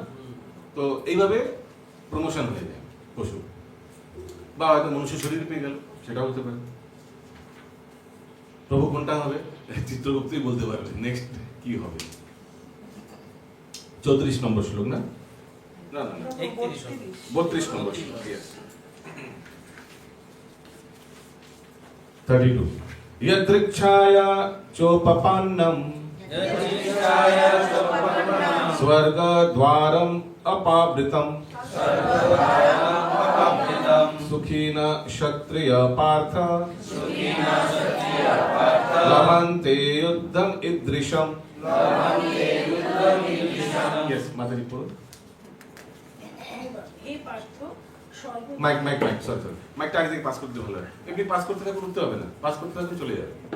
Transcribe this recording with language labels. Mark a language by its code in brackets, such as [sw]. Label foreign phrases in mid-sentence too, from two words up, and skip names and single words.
[bn] তো এইভাবে প্রমোশন হয়ে যায় পশু, বা হয়তো মনুষ্য শরীর পেয়ে গেল, সেটাও হতে পারে। প্রভু কোনটা হবে চিত্রগুপ্তই বলতে পারবে নেক্সট কি হবে। 34 নম্বর শ্লোক, না না না 32 নম্বর শ্লোক। [sa] 32 यदृच्छाया चोपपन्नम् स्वर्गद्वारम् अपावृतम् सुखिन क्षत्रिय पार्थ लभन्ते युद्धम् ईदृशम्। [hi] यस माताजी बोलो। [bn] মাইক সরি মাইকটা আগে থেকে পাস করতে ভালো হয়, এমনি পাস করতে থাকলে উঠতে হবে না, পাস করতে থাকলে চলে যাবে।